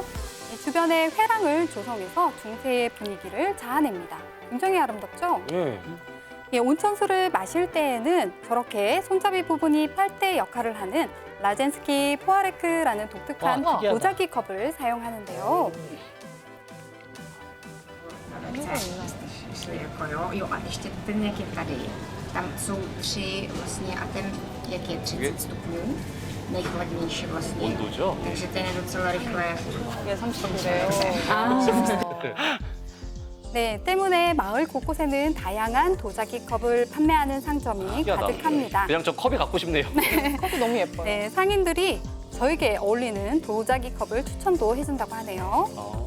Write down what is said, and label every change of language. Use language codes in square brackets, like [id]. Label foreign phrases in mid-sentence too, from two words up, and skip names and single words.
[ko] 이 주변에 회랑을 조성해서 중세의 분위기를 자아냅니다. 굉장히 아름답죠? 예. 예, 온천수를 마실 때에는 저렇게 손잡이 부분이 빨대 역할을 하는 라젠스키 포아레크라는 독특한 와, 특이하다. 도자기 컵을 사용하는데요. [cs] Jako jo, a ještě ten, jak je tady. Tam jsou 3 vlastně a ten, jak je 30 stupňů, nejchladnější vlastně. [ko] 온도죠? [cs] Takže ten je docela rychle. [ko] 이게 30도래요. 네, 때문에 마을 곳곳에는 다양한 도자기 컵을 판매하는 상점이 특이하다. 가득합니다. 그냥 저 컵이 갖고 싶네요. 컵이 너무 예뻐요. 네, 상인들이 저에게 어울리는 도자기 컵을 추천도 해준다고 하네요.